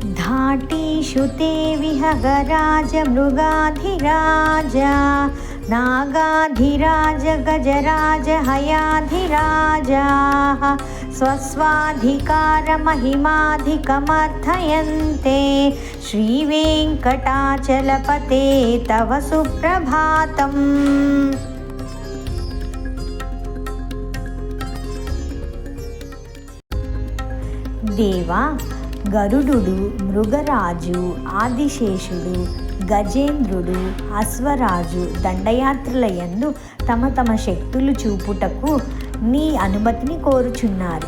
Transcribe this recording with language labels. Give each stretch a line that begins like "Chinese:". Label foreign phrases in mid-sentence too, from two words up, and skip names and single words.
Sanskrit: घाटीषु ते विहगराज मृगाधिराज नागाधिराज गजराज हयाधिराजाः स्वस्वाधिकारमहिमाधिकमर्थयन्ते श्रीवेङ्कटाचलपते तव सुप्रभातम्।
Telugu: దేవా, గరుడు, మృగరాజు, ఆదిశేషుడు, గజేంద్రుడు, అశ్వరాజు దండయాత్రలయందు తమ తమ శక్తులు చూపుటకు నీ అనుమతిని కోరుచున్నారు.